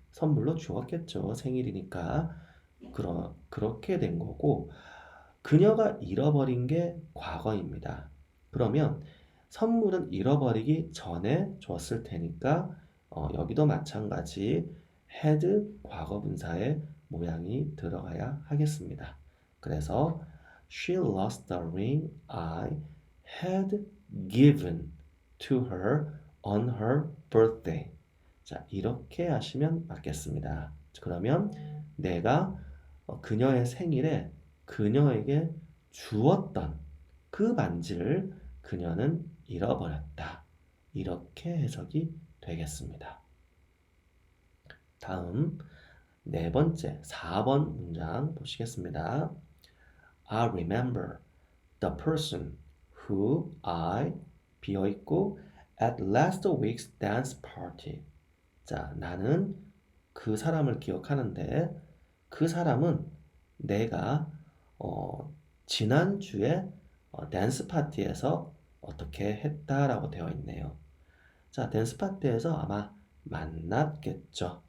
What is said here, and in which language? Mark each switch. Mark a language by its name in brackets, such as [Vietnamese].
[Korean] 선물로 주었겠죠. 생일이니까. 그렇게 된 거고 그녀가 잃어버린 게 과거입니다. 그러면 선물은 잃어버리기 전에 줬을 테니까 여기도 마찬가지 had 과거분사의 모양이 들어가야 하겠습니다. 그래서 [English] she lost the ring I had given to her on her birthday. [Korean] 자, 이렇게 하시면 맞겠습니다. 그러면 내가 그녀의 생일에 그녀에게 주었던 그 반지를 그녀는 잃어버렸다. 이렇게 해석이 되겠습니다. 다음 네 번째 4번 문장 보시겠습니다. [English] I remember the person who I [Korean] 비어있고 [English] at last week's dance party. [Korean] 자, 나는 그 사람을 기억하는데 그 사람은 내가 지난주에 댄스 파티에서 어떻게 했다라고 되어 있네요. 자, 댄스 파티에서 아마 만났겠죠.